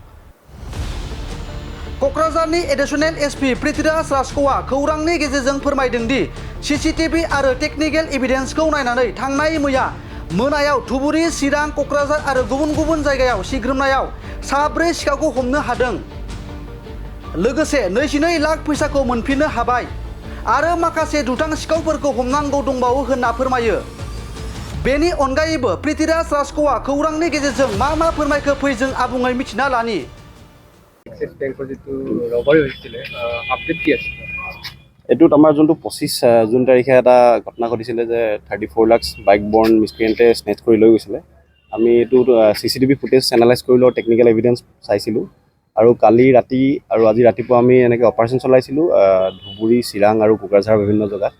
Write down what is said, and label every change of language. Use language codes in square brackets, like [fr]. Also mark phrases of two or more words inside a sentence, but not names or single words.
[brx] क'क्राझारनि एडिशनेल एसपि पृथ्वीराज राजख'आ खौरांनि गेजेरजों फोरमायदों दि सीसीटीवी आरो टेक्निकेल एभिडेन्सखौ नायनानै थांनाय मैया मोनायाव धुबुरी, चिरां, क'क्राझार आरो गुबुन गुबुन जायगायाव सिग्रोमनायाव 4 सिखावखौ हमनो हादों। लोगोसे 22 लाख फैसाखौ मोनफिननो हाबाय आरो माखासे दुथां सिखावफोरखौ हमनांगौ दंबावो होनना फोरमायो। बेनि अनगायैबो पृथ्वीराज राजख'आ खौरांनि गेजेरजों मा फोरमायखो फै जों आबुङै मिथिना लानि। [as] এইটোত আমাৰ যোনটো 25 জুন তাৰিখে এটা ঘটনা ঘটিছিলে যে 34 লাখ বাইক বৰ্ণ মিছক্ৰিয়েণ্টে স্নেচ কৰি লৈ গৈছিলে। আমি এইটো [en] CCTV footage analyse [as] কৰিলোঁ, [en] technical evidence [as] চাইছিলোঁ আৰু কালি ৰাতি আৰু আজি ৰাতিপুৱা আমি এনেকৈ অপাৰেশ্যন চলাইছিলোঁ ধুবুৰী, চিৰাং আৰু কোকৰাঝাৰ বিভিন্ন জেগাত।